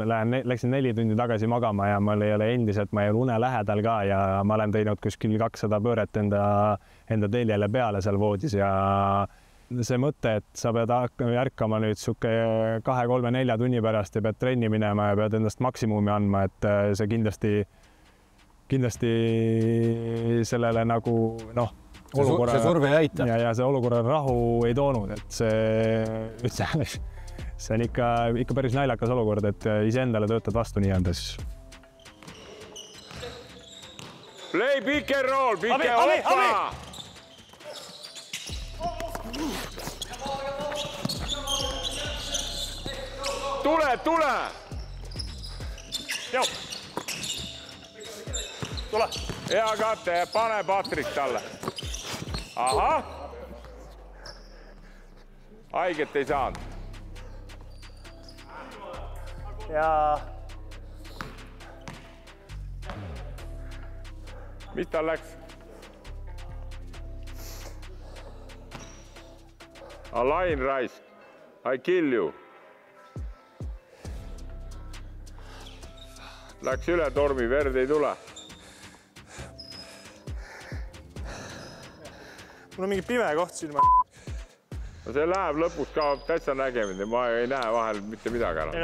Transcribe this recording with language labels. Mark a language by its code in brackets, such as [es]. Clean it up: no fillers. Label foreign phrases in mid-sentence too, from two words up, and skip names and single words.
[et] läksin 4 tundi tagasi magama ja ma ei ole endiselt, ma ei ole une lähedal ka ja ma olen teinud kuskil 200 pööret enda teljele peale seal voodis ja see mõte, et sa pead ärkama nüüd sihuke 2, 3, 4 tunni pärast ja pead trenni minema ja pead endast maksimumi andma, et see kindlasti sellele nagu olukorra, see surve ei aita. Ja see olukorra rahu ei toonud, et see on ikka päris naljakas olukord, et iseendale töötad vastu nii-öelda siis. [en] Play pick and roll, pick and hoppa! [et] Tule! Joo! Tule! Hea Kate, pane Patrik talle. Aha! Haiget ei saanud. Ja... Mis tal läks? Alain Raisk, [en] I kill you. [et] Läks üle tormi, verd ei tule. Mul on mingi pime koht silma. No see läheb lõpuks kaob täitsa nägemine, ma ei näe vahel mitte midagi enam.